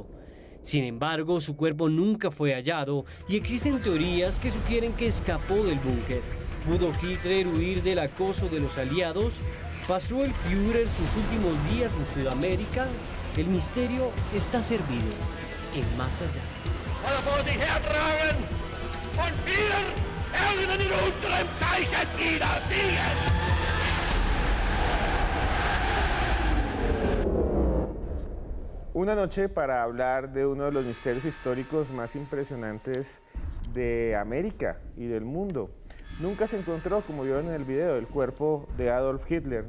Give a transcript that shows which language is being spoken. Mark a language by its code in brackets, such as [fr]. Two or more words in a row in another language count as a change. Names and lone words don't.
[es] Sin embargo, su cuerpo nunca fue hallado y existen teorías que sugieren que escapó del búnker. ¿Pudo Hitler huir del acoso de los aliados? ¿Pasó el Führer sus últimos días en Sudamérica? El misterio está servido en Más Allá. [de] Oder vor sich hertragen und wir werden in unserem Zeichen wiedersehen. [es] Una noche para hablar de uno de los misterios históricos más impresionantes de América y del mundo. Nunca se encontró, como vieron en el video, el cuerpo de Adolf Hitler.